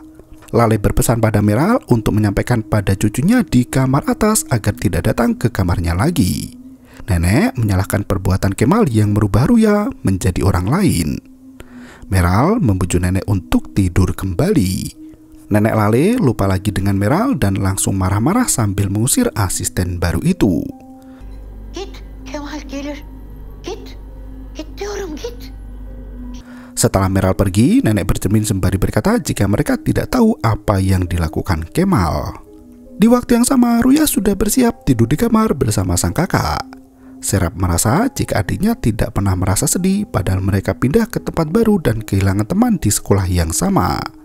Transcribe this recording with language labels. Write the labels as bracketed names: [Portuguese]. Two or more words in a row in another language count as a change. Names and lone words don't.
[Indonesian] Lale berpesan pada Meral untuk menyampaikan pada cucunya di kamar atas agar tidak datang ke kamarnya lagi. Nenek menyalahkan perbuatan Kemal yang merubah Ruya menjadi orang lain. Meral membujuk nenek untuk tidur kembali. Nenek Lale lupa lagi dengan Meral dan langsung marah-marah sambil mengusir asisten baru itu. [Turkish] Git, Kemal gelir. Git. Git diyorum, git. [Indonesian] Setelah Meral pergi, nenek bercermin sembari berkata jika mereka tidak tahu apa yang dilakukan Kemal. Di waktu yang sama, Ruya sudah bersiap tidur di kamar bersama sang kakak. Serap merasa jika adiknya tidak pernah merasa sedih padahal mereka pindah ke tempat baru dan kehilangan teman di sekolah yang sama.